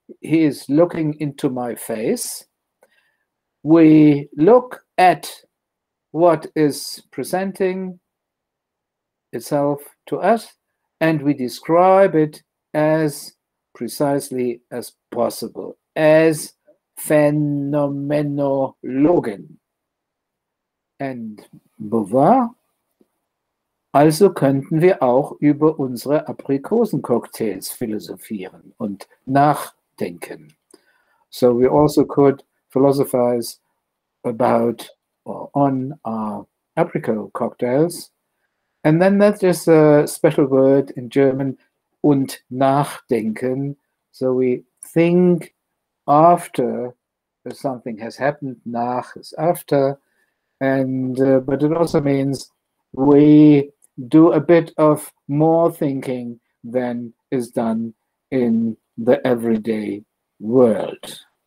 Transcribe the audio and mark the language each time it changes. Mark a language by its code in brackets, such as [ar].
[en] He is looking into my face. We look at what is presenting itself to us, and we describe it as precisely as possible, as Phänomenologen. And [de] Beauvoir, also könnten wir auch über unsere Aprikosencocktails philosophieren und nachdenken. [en] So we also could philosophize about or on our apricot cocktails. And then that is a special word in German, [de] und nachdenken. [en] So we think after something has happened, nach is after, and but it also means we do a bit of more thinking than is done in the everyday world.